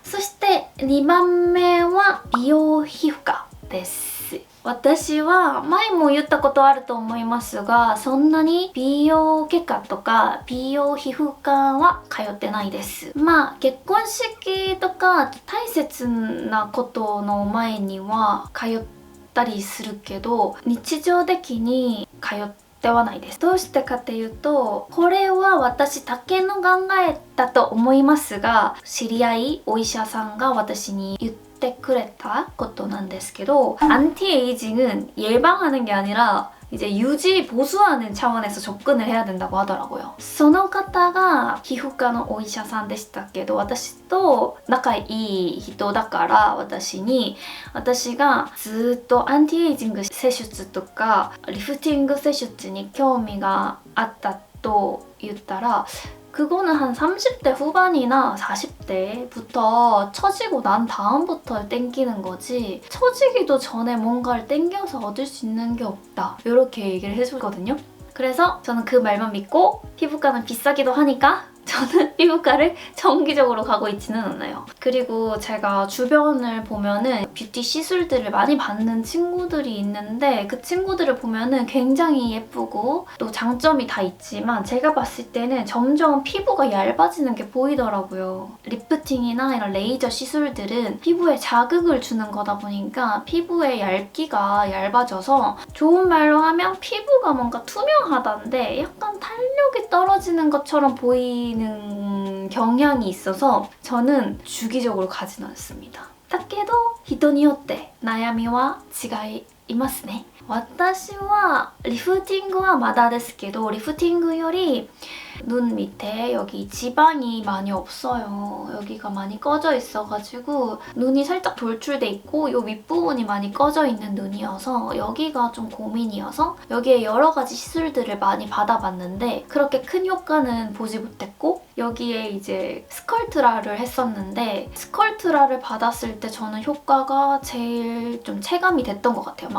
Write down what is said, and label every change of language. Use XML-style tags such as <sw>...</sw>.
<ja>そして 2番目は美容皮膚科です。私は前も言ったことあると思いますが、そんなに美容外科とか美容皮膚科は通ってないです。まあ結婚式とか大切なことの前には通ったりするけど、日常的に通ってではないです。どうしてかっていうと、これは私だけの考えだと思いますが、知り合いお医者さんが私に言ってくれたことなんですけど、</ja> <ko>안티에이징은 예방하는 게 아니라 이제 유지 보수하는 차원에서 접근을 해야 된다고 하더라고요.</ko> <ja>その方が皮膚科のお医者さんでしたけど、私と仲いい人だから私がずっとアンティエイジング施術とかリフティング施術に興味があったと言ったら</ja> <ko>그거는 한 30대 후반이나 40대부터 처지고 난 다음부터 땡기는 거지 처지기도 전에 뭔가를 땡겨서 얻을 수 있는 게 없다 이렇게 얘기를 해주거든요. 그래서 저는 그 말만 믿고 피부과는 비싸기도 하니까 저는 피부과를 정기적으로 가고 있지는 않아요. 그리고 제가 주변을 보면은 뷰티 시술들을 많이 받는 친구들이 있는데 그 친구들을 보면은 굉장히 예쁘고 또 장점이 다 있지만 제가 봤을 때는 점점 피부가 얇아지는 게 보이더라고요. 리프팅이나 이런 레이저 시술들은 피부에 자극을 주는 거다 보니까 피부의 얇기가 얇아져서 좋은 말로 하면 피부가 뭔가 투명하다는데 약간 탄력이 떨어지는 것처럼 보이는 경향이 있어서 저는 주기적으로 가진 않습니다.</ko> <ja>だけど人によって悩みは違いますね。私はリフティングはまだですけどリフティングより</ja> <ko>눈 밑에 여기 지방이 많이 없어요. 여기가 많이 꺼져 있어가지고 눈이 살짝 돌출돼 있고 이 윗부분이 많이 꺼져 있는 눈이어서 여기가 좀 고민이어서 여기에 여러 가지 시술들을 많이 받아봤는데 그렇게 큰 효과는 보지 못했고 여기에 이제 스컬트라를 했었는데 스컬트라를 받았을 때 저는 효과가 제일 좀 체감이 됐던 것 같아요.</ko>